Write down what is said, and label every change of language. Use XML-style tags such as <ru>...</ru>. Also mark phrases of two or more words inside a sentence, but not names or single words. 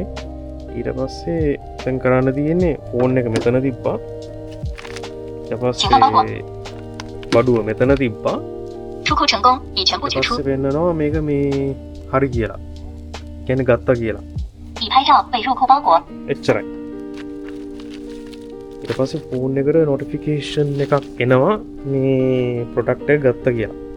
<si>ඊට පස්සේ දැන් කරන්න තියෙන්නේ ෆෝන් එක මෙතන තිබ්බා. ඊට පස්සේ බඩුව මෙතන තිබ්බා. ඊට පස්සේ පෙන්නනවා මේක මේ හරි කියලා. කියන්නේ ගත්තා කියලා.</si> <zh>照被入库包裹。</zh> <si>එච්චරයි. ඊට පස්සේ ෆෝන් එකට නොටිෆිකේෂන් එකක් එනවා මේ ප්‍රොඩක්ට් එක ගත්ත කියලා.</si>